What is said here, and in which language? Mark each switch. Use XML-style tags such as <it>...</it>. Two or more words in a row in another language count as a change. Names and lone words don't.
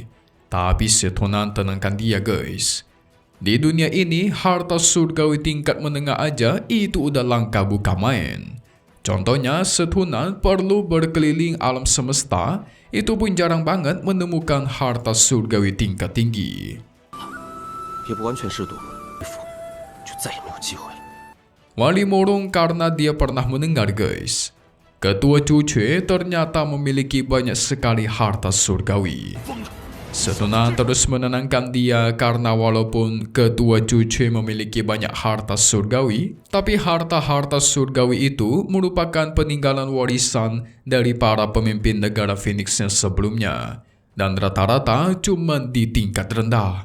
<id>Tapi Setunan tenangkan dia guys. Di dunia ini harta surgawi tingkat menengah aja itu udah langka bukan main. Contohnya Setunan perlu berkeliling alam semesta, itu pun jarang banget menemukan harta surgawi tingkat tinggi.</id> <zh>也不完全是赌，就再也没有机会了。</zh> <id>Wali murung karena dia pernah mendengar guys, Ketua Cuce ternyata memiliki banyak sekali harta surgawi. Setunan terus menenangkan dia karena walaupun Ketua Cuce memiliki banyak harta surgawi, tapi harta-harta surgawi itu merupakan peninggalan warisan dari para pemimpin negara Phoenix yang sebelumnya, dan rata-rata cuma di tingkat rendah.</id>